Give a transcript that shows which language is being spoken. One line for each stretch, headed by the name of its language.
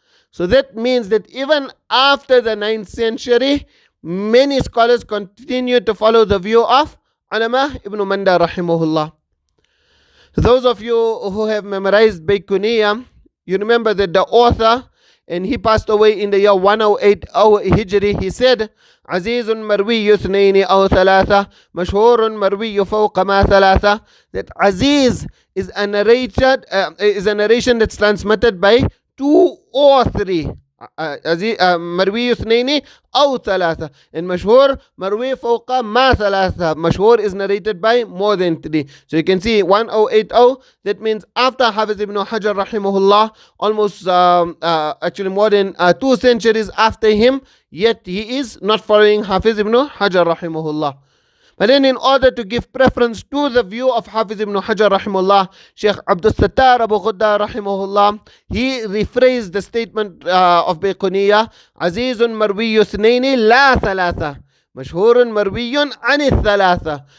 English: So that means that even after the 9th century, many scholars continued to follow the view of Allama ibn Manda rahimahullah. Those of you who have memorized Baykuniyya, you remember that the author and he passed away in the year 108 Hijri.
Arabic: He said, عزيز مروي اثنين أو ثلاثة مشهور مروي فوق ما ثلاثة.
English: That Azīz is a narration that's transmitted by two or three.
Arabic: مروي اثنين أو ثلاثة. And مشهور مروي فوق ما ثلاثة.
English: مشهور is narrated by more than three. So you can see 1080. That means after Hafiz ibn Hajar rahimahullah, almost actually more than 2 centuries after him, yet he is not following Hafiz ibn Hajar rahimahullah. But then in order to give preference to the view of Hafiz ibn Hajar rahimahullah, Sheikh Abdul Sattar Abu Ghudda rahimahullah, he rephrased the statement of Baiquniya, Azizun marwiyu thnaini la thalatha, mashhurun marwiyun ani thalatha.